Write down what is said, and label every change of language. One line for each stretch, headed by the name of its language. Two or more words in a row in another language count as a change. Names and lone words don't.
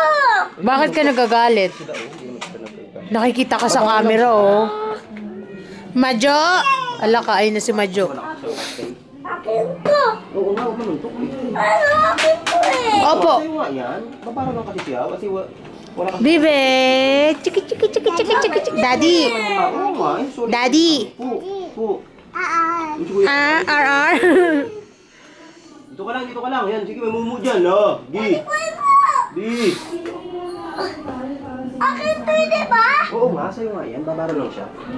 Filipino: Bakit ka nagagalit? Nakikita ka sa camera, oh. Majo! Ala ka, ay na si Majo. Akin to! Oo nga, huwag manuntok eh. Ano akin to eh? Opo. Sa'yo nga yan. Babaro lang kasi siya kasi wala kasi... Bibe! Chiki, chiki, chiki, chiki, chiki, chiki. Daddy! Oo nga, eh, sorry. Daddy! Po. RR. Dito ka lang. Yan, sige, may mumu dyan, oh. Di. Akin to di ba? Oo nga, sa'yo nga yan. Babaro lang siya.